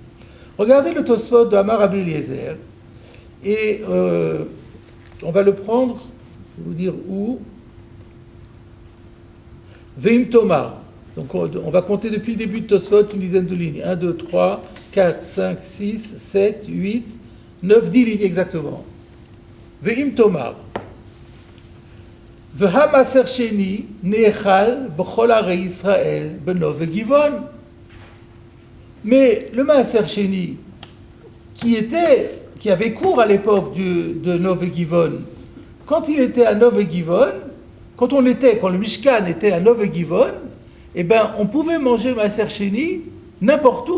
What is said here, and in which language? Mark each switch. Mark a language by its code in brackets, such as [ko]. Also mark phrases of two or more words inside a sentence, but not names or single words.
[fr] Regardez le Tosfot de Amar Rabbi Eliezer, et on va le prendre, je vais vous dire où. [he] ואם תאמר. [fr] Donc on va compter depuis le début de Tosfot une dizaine de lignes. 1, 2, 3, 4, 5, 6, 7, 8, 9, 10 lignes exactement. [he] ואם תאמר. והא מעשר שני נאכל בכל ערי ישראל בנוב וגבעון. [fr] Mais le [he] מעשר שני, [fr] qui avait cours à l'époque de Nov et Givon, quand il était à Nov et Givon, quand le Mishkan était à Nov et Givon, eh ben, on pouvait manger le [he] מעשר שני [fr] n'importe où.